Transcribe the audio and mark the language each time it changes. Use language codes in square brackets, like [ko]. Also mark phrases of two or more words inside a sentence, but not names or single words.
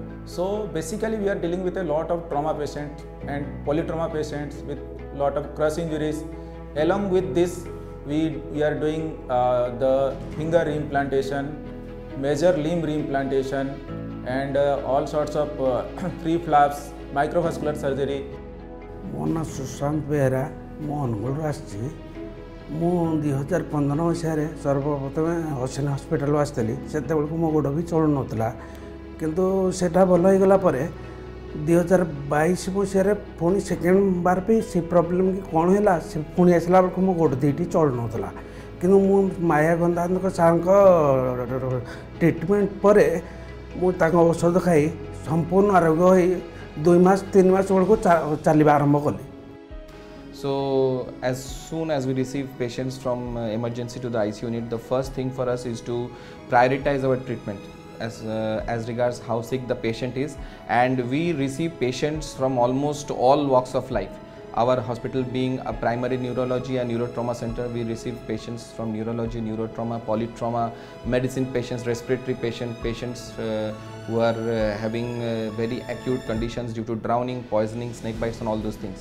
[en] So basically we are dealing with a lot of trauma patients and polytrauma patients with lot of crush injuries. Along with this, we are doing the finger reimplantation, major limb reimplantation, and all sorts of free flaps, microvascular surgery. [or] ମୋ ନାଁ ସୁଶାନ୍ତ ବେହେରା ମୁଁ ଅନୁଗୁଳରୁ ଆସିଛି ମୁଁ 2015 ମସିହାରେ ସର୍ବପ୍ରଥମେ ଅଶ୍ୱିନୀ ହସ୍ପିଟାଲ ଆସିଥିଲି ସେତେବେଳକୁ ମୋ ଗୋଡ଼ ବି ଚଳୁନଥିଲା କିନ୍ତୁ ସେଟା ଭଲ ହେଇଗଲା ପରେ 2022 ମସିହାରେ ପୁଣି ସେକେଣ୍ଡ ବାର ବି ସେ ପ୍ରୋବ୍ଲେମ୍ କି କ'ଣ ହେଲା ସେ ପୁଣି ଆସିଲା ବେଳକୁ ମୋ ଗୋଡ଼ ଦୁଇଟି ଚଳୁନଥିଲା କିନ୍ତୁ ମୁଁ ମାୟା ଗନ୍ଧାଙ୍କ ସାର୍ଙ୍କ ଟ୍ରିଟମେଣ୍ଟ ପରେ ମୁଁ ତାଙ୍କ ଔଷଧ ଖାଇ ସମ୍ପୂର୍ଣ୍ଣ ଆରୋଗ୍ୟ ହୋଇ 2 ମାସ 3 ମାସ ବେଳକୁ ଚାଲିବା ଆରମ୍ଭ କଲି. [en] So as soon as we receive patients from emergency to the ICU unit, the first thing for us is to prioritize our treatment as regards how sick the patient is, and we receive patients from almost all walks of life. Our hospital being a primary neurology and neurotrauma center, we receive patients from neurology, neurotrauma, polytrauma, medicine patients, respiratory patients who are having very acute conditions due to drowning, poisoning, snake bites and all those things.